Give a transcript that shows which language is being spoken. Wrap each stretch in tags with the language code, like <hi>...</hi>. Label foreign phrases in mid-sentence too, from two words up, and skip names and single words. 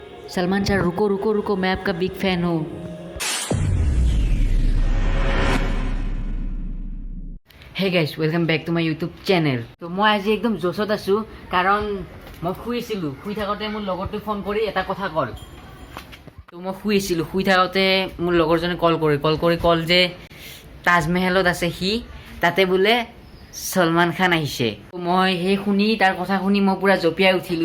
<hi>सलमान सर रुको रुको रुको, मैं आपका</hi> <en>big fan</en> <hi>हूँ।</hi> <en>hey guys, welcome back to my YouTube channel.</en> <as>তো মই আজি একদম জোচত आছোঁ কাৰণ মই শুইছিলোঁ। শুই থাকোঁতে মোৰ লগৰটোৱে ফোন কৰি এটা কথা কল। তো মই শুইছিলোঁ, শুই থাকোঁতে মোৰ লগৰজনে কল যে তাজমহলত আছে সি, তাতে বোলে সলমান খান আহিছে। মই সেই শুনি তাৰ কথা শুনি মই পুৰা জঁপিয়াই উঠিলোঁ।</as>